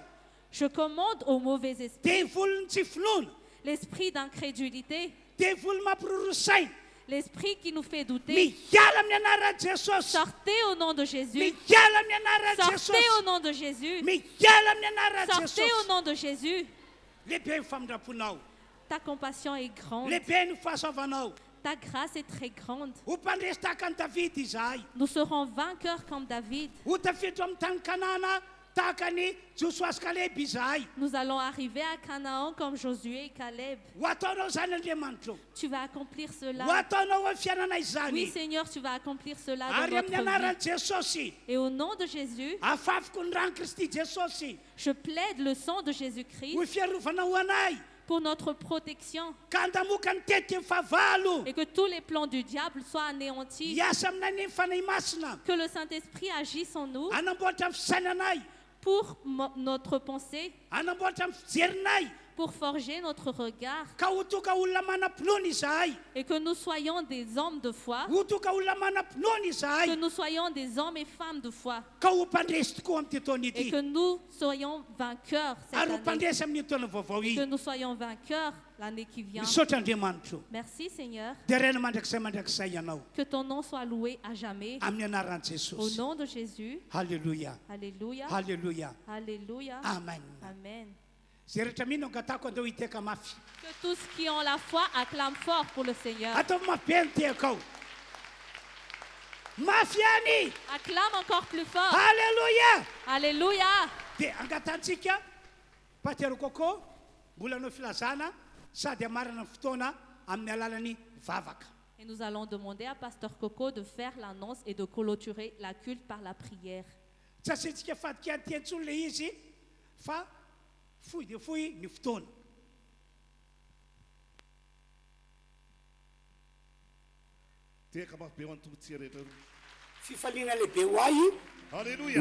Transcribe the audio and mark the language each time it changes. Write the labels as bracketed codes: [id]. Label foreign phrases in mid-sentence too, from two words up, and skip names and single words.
[fr] je commande au mauvais esprit, [mg] dia volony tsy finoana, [fr] l'esprit d'incrédulité, [mg] dia volo mampirorosaina, [fr] l'esprit qui nous fait douter. [mg] miala amin'ny anaran'i Jesosy, [fr] Sortez au nom de Jésus. [mg] miala amin'ny anaran'i [fr] Sortez [mg] Jesosy, [fr] au nom de Jésus. [mg] miala amin'ny anaran'i [fr] Sortez au [mg] Jesosy. [fr] nom de Jésus. [mg] Lehibe ny famindraponao, [fr] Ta compassion est grande. [mg] lehibe ny fahasoavanao. [fr] Ta grâce est très grande. [mg] Ho mpandresy tahaka ny Davidy izahay, [fr] Nous serons vainqueurs comme David. [mg] ho tafiditra amin'ny tany Kanana tahaka ny Joshua sy Kaleby izahay. [fr] Nous allons arriver à Canaan comme Josué et Caleb. [mg] Ho ataonao zany Andriamanitra, [fr] Tu vas accomplir [mg] ho [fr] cela. [mg] ataonao amin'ny fiainanay [fr] Oui, [mg] izany. [fr] Seigneur, tu vas accomplir cela [mg] Ary [fr] dans [mg] amin'ny [fr] notre vie. [mg] anaran'i Jesosy, [fr] Et au nom de Jésus, [mg] afafiko ny rano Kristy Jesosy [fr] je plaide le sang de Jésus-Christ [mg] ho fiarovana ho anay, [fr] pour notre protection [mg] ka andamoka ny tetika ny fahavalo, [fr] et que tous les plans du diable soient anéantis. [mg] hiasa aminay ny fanay masina, [fr] Que le Saint-Esprit agisse en nous [mg] anamboatra ny fisainanay, [fr] pour notre pensée, [mg] anamboatra ny fijerinay, [fr] pour forger notre regard [mg] ka ho toka olona manam-pinoana izahay, [fr] et que nous soyons des hommes de foi, [mg] ho toka olona manam-pinoana [fr] que [mg] izahay, [fr] nous soyons des hommes et femmes de foi [mg] ka ho mpandresy tokoa amin'ity taona [fr] et [mg] ity, [fr] que nous soyons vainqueurs cette [mg] ary ho [fr] année. [mg] mpandresy amin'ny taona vaovao [fr] Que [mg] iny. [fr] nous soyons vainqueurs l'année qui vient. [mg] misaotra Andriamanitra. [fr] Merci Seigneur. [mg] Dia rena mandrakizay ianao [fr] Que ton nom soit loué à jamais. [mg] amin'ny anaran'i [fr] Au [mg] Jesosy. [fr] nom de Jésus. [mg] Halleluja. [fr] Alléluia. [mg] Halleluja. [fr] Alléluia. [mg] Amen. [fr] Amen. [mg] Zay rehetra mino angatako andeo hiteka mafy. [fr] Que tous qui ont la foi acclament fort pour le Seigneur. [mg] Atao mafy be ny teako ao. Mafy ihany. [fr] Acclame encore plus fort. [mg] Halleluja. [fr] Alléluia. [mg] Dia angatantsika Pasteur Coco mbola anao filazana sady amarana ny fotoana amin'ny alalan'ny vavaka. [fr] Et nous allons demander à Pasteur Coco de faire l'annonce et de clôturer la culte par la prière. [mg] Tsy asentsika fadika ny tiantsony le izy fa fohy dia fohy ny fotoana. Teka mafy be ho an'ny tombontsika rehetra. Fifaliana lehibe ho ahy ny Halleluja.